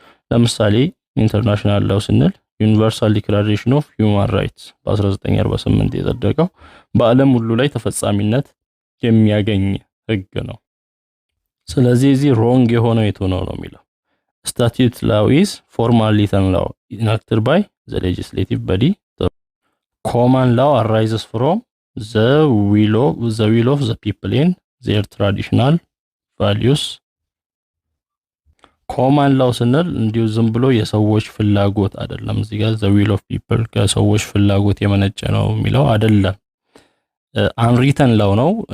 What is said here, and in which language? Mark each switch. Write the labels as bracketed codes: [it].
[am] ለምሳሌ ኢንተርናሽናል ላው ስንል ዩኒቨርሳል ዲክላሬሽን ኦፍ ሂውማን ራይትስ በ1948 የጸደቀው በዓለም ሁሉ ላይ ተፈጻሚነት የሚያገኝ ህግ ነው። ስለዚህ እዚህ ሮንግ የሆነው የቱ ነው የሚለው [en] statute law is formal written law enacted by the legislative body. The common law arises from the will of the people in their traditional values. [am] common law ስንል እንዲሁ ዝም ብሎ የሰዎች ፍላጎት አይደለም። እዚህ ጋር [en] the will of people [am] ከሰዎች ፍላጎት የመነጨ ነው የሚለው አይደለም። unwritten law ነው